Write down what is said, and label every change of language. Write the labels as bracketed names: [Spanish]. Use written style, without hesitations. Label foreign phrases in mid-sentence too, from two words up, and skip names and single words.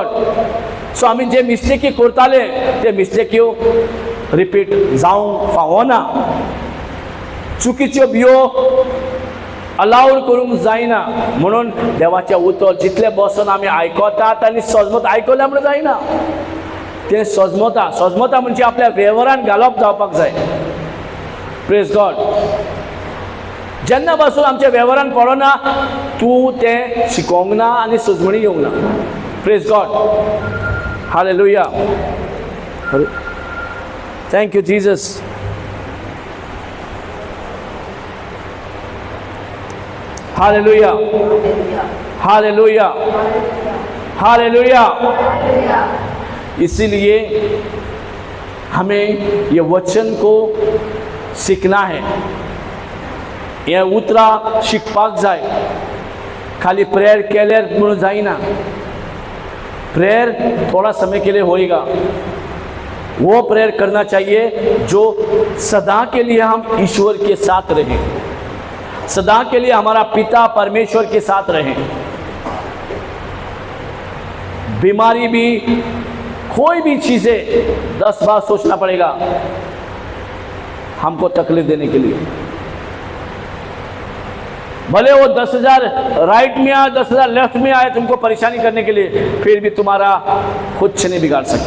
[Konkani] सो आमी जे मिस्टेकी करताले ते मिस्टेक्यो रिपीट जावंक फावना, चुकीच्यो बियो अलाउड करूंक जायना, म्हणून देवाचें उतर जितले बसून आमी आयकतात आनी सजमत आयकल्या म्हणून जायना, तें सजमता म्हणजे आपल्या वेव्हारान घालप जावपाक जाय। [English] Praise God. [Konkani] जेन्ना पासून आमच्या वेव्हारान पडना तूं तें शिकोवंक ना आनी सजमणी येवंक ना। [English] Praise God. Hallelujah. Thank you Jesus. हालेलुया, हालेलुया, हालेलुया। [Hindi] इसीलिए हमें ये वचन को सीखना है, ये [Konkani] उतरा शिकपाक जाय। खाली प्रेयर केल्यार म्हणून जायना, [Hindi] प्रेयर थोड़ा समय के लिए होएगा, वो प्रेयर करना चाहिए जो सदा के लिए हम ईश्वर के साथ रहें, सदा के लिए हमारा पिता परमेश्वर के साथ रहें। बीमारी भी, कोई भी चीजें 10 बार सोचना पड़ेगा हमको तकलीफ देने के लिए, भले वो 10,000 राइट में आए, 10,000 लेफ्ट में आए तुमको परेशानी करने के लिए, फिर भी तुम्हारा कुछ नहीं बिगाड़ सकता।